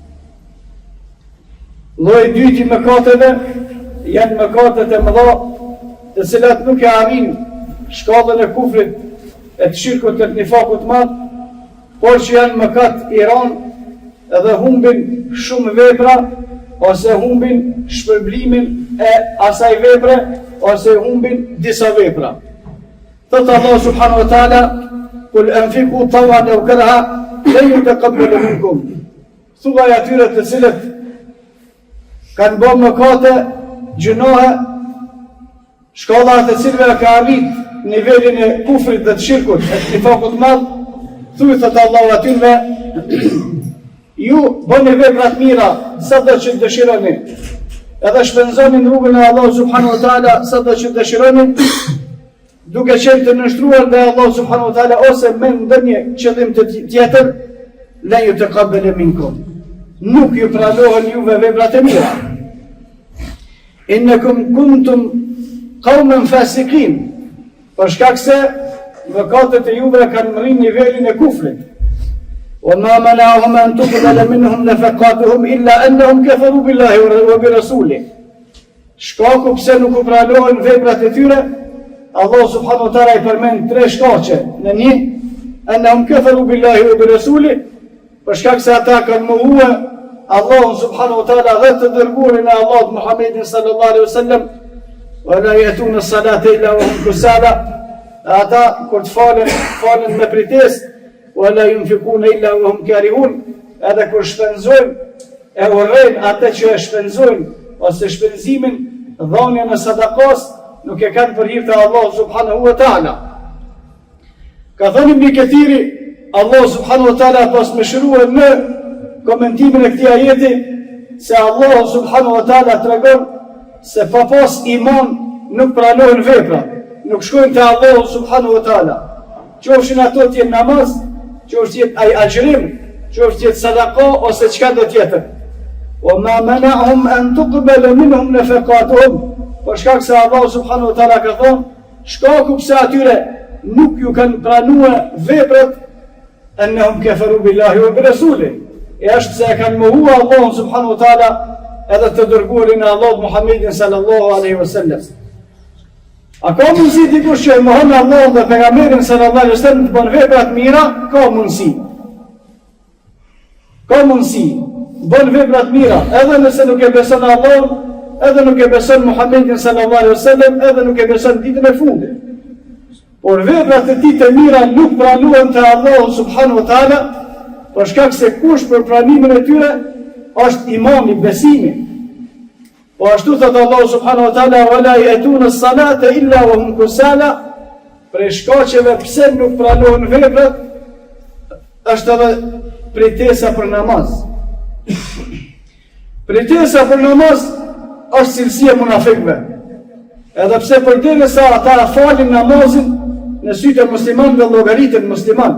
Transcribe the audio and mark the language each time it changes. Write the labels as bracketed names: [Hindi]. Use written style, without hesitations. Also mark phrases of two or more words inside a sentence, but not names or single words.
[Albanian] Lloji I dytë I mëkateve janë mëkatet e mëdha, të cilat nuk e arrin shkallën e kufrit, e të shirkut, e të nifakut të madh, por që janë mëkat I rënd edhe humbin shumë vepra, ose humbin shpërblimin e asaj vepre, ose humbin disa vepra. [Arabic] Thot الله سبحانه وتعالى قل أنفقوا طوعا أو كرها لن يتقبل منكم. [Albanian] Thuaj atyre të cilët kanë bërë mëkate, gjunohe, shkalla të cilëve ka arrit nivelin e kufrit dhe të shirkut, e të nifakut madh, thuaj thot Allah atyre, ju bëni veprat mira sado që dëshironi, edhe shpenzoni në rrugën e Allah [Arabic] سبحانه وتعالى [Albanian] sado që dëshironi, duke qenë të nështruar dhe Allah [Arabic] سبحانه وتعالى [Albanian] ose me ndonjë qëllim të tjetër, [Arabic] لا يتقبل منكم. [Albanian] Nuk ju pranohen juve veprat e mira. [Arabic] إنكم كنتم قوما فاسقين. [Albanian] Për shkak se mëkatet e juve kanë mrin nivelin e kufrit. [Arabic] وما منعهم أن تقبل منهم نفقاتهم إلا أنهم كفروا بالله وبرسوله. [Albanian] Shkaku pse nuk u pranohen veprat e tyre, Allah [Arabic] سبحانه وتعالى [Albanian] I përmend tre shkaqe. Në një, [Arabic] أنهم كفروا بالله وبرسوله, [Albanian] për shkak se ata kanë mohuar Allahun [Arabic] سبحانه وتعالى [Albanian] dhe të dërguarin e Allahut Muhammedin [Arabic] صلى الله عليه وسلم, ولا يأتون الصلاة إلا وهم كسالى. [Albanian] Ata kur të falen me pritesë, [Arabic] ولا ينفقون إلا وهم كارهون. [Albanian] Edhe kur shpenzojnë, e urrejnë atë që e shpenzojnë, ose shpenzimin, dhënien e sadakas, nuk e kanë për hir të Allahut [Arabic] سبحانه وتعالى. [Albanian] Ka thënë Ibn Kathiri, Allah [Arabic] سبحانه وتعالى [Albanian] pas më shëruar në komentimin e këtij ajeti, se Allah [Arabic] سبحانه وتعالى [Albanian] tregon se pa pas iman nuk pranohen vepra, nuk shkojnë te Allah [Arabic] سبحانه وتعالى. [Albanian] Qofshin ato të jenë namaz, qofshin jetë ai agjërim, qofshin jetë sadaka ose çka do tjetër. [Arabic] وما منعهم أن تقبل منهم نفقاتهم. [Albanian] Për shkak se Allah [Arabic] سبحانه وتعالى [Albanian] ka thonë, shkaku pse atyre nuk ju kanë pranuar veprat, [Arabic] أنهم كفروا بالله وبرسوله. [Albanian] E është se e kanë mohu Allahun [Arabic] سبحانه وتعالى [Albanian] edhe të dërguarin e Allahut Muhammedin [Arabic] صلى الله عليه وسلم. [Albanian] A ka mundësi dikush që e mohon Allahun dhe pejgamberin [Arabic] صلى الله عليه وسلم [Albanian] të bën vepra të mira? Ka mundësi. Ka mundësi. Bën vepra të mira, edhe nëse nuk e beson Allahun, edhe nuk e beson Muhammedin [Arabic] صلى الله عليه وسلم, [Albanian] edhe nuk e beson ditën e fundit. Por veprat e tij të mira nuk pranohen te Allahu [Arabic] سبحانه وتعالى, [Albanian] për shkak se kush për pranimin e tyre është imam i besimit. Po ashtu thot Allahu [Arabic] سبحانه وتعالى: "ولا يأتون الصلاة إلا وهم كسالى." [Albanian] Për shkaqeve pse nuk pranohen veprat, është edhe pritesa për namaz. Pritesa për namaz është cilësia e munafikëve. Edhe pse përderisa ata falin namazin në sytë e muslimanëve dhe llogaritën musliman.